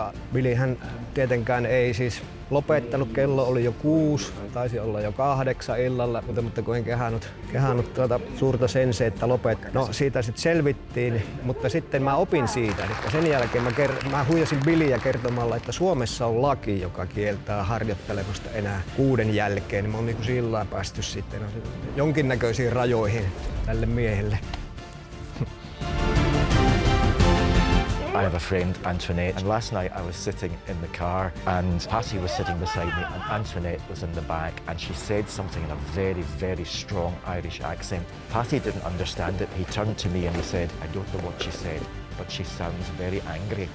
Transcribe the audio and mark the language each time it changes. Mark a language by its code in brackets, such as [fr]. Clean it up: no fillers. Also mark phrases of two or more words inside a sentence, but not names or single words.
[fi] Billyhän tietenkään ei siis lopettanut, kello oli jo 6, taisi olla jo 8 illalla, mutta kun en kehannut suurta senseettä lopettaa. No siitä sitten selvittiin, mutta sitten mä opin siitä. Eli sen jälkeen mä huijasin Billyä kertomalla, että Suomessa on laki, joka kieltää harjoittelemasta enää 6 jälkeen. Niin mä oon niin kuin sillä päästy sitten jonkinnäköisiin rajoihin tälle miehelle. [en] I have a friend, Antoinette, and last night I was sitting in the car and Patty was sitting beside me and Antoinette was in the back and she said something in a very, very strong Irish accent. Patty didn't understand it. He turned to me and he said, I don't know what she said, but she sounds very angry.